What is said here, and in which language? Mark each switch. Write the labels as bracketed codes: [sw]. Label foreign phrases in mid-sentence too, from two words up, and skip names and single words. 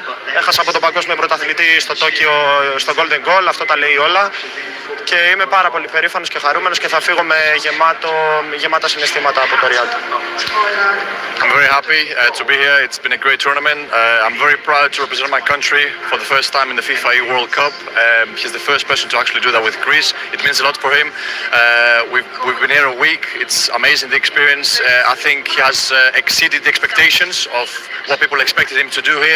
[el] Έχασα από τον παγκόσμιο πρωταθλητή στο Τόκιο στο [en] Golden Goal, [el] αυτό τα λέει όλα. Και είμαι πάρα πολύ περήφανος και χαρούμενος και θα φύγω με γεμάτα συναισθήματα από το Ριάντε. [en] I'm very happy to be here. It's been a great tournament. I'm very proud to represent my country for the first time in the FIFA E World Cup. He's the first person to actually do that with Greece. It means a lot for him. We've been here a week. It's amazing the experience. I think he has exceeded the expectations of what people expected him to do here.